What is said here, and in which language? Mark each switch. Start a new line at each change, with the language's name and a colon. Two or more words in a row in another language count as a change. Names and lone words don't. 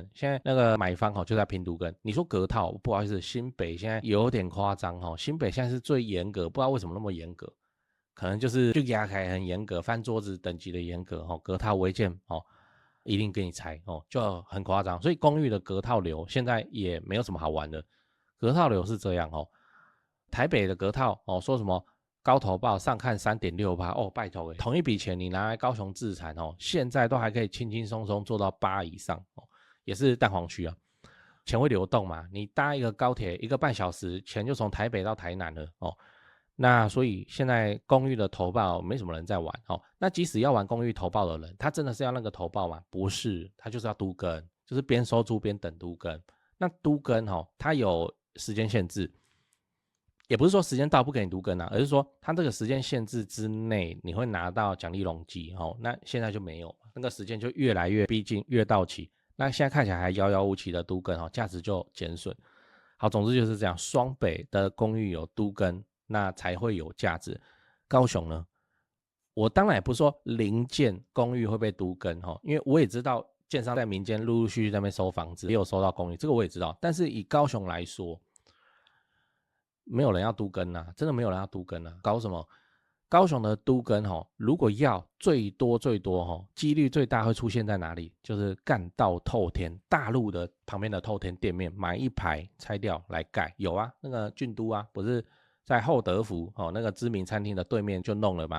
Chinese: 現在那個買方就在拼都更。你說隔套，不好意思，新北現在有點誇張新北现在是最嚴格，不知道為什麼那麼嚴格，可能就是就壓開很嚴格，翻桌子等級的嚴格隔套違建一定給你拆就很誇張。所以公寓的隔套流現在也沒有什麼好玩的。隔套流是這樣台北的隔套說什麼高投報上看 3.6% 拜託同一筆錢你拿來高雄自產現在都還可以輕輕鬆鬆做到8以上也是蛋黃區錢會流動嘛，你搭一個高鐵1個半小時，錢就從台北到台南了那所以現在公寓的投報沒什麼人在玩那即使要玩公寓投報的人，他真的是要那個投報嗎？不是，他就是要都更，就是邊收租邊等都更。那都更它有時間限制，也不是說時間到不給你都更啊，而是說它這個時間限制之內你會拿到獎勵容積那現在就沒有，那個時間就越來越逼近，越到期。那現在看起來還遙遙無期的都更價值就減損。好，總之就是這樣，雙北的公寓有都更，那才會有價值。高雄呢？我當然也不是說零件公寓會被都更因為我也知道建商在民間陸陸續續在那邊收房子，也有收到公寓，這個我也知道。但是以高雄來說，沒有人要都更啊，真的沒有人要都更啊，搞什麼？高雄的都更如果要最多幾率最大會出現在哪裡？就是幹道透天，大陸的旁邊的透天店面買一排拆掉來蓋，有啊，那個俊都啊，不是在厚德福那個知名餐廳的對面就弄了嗎？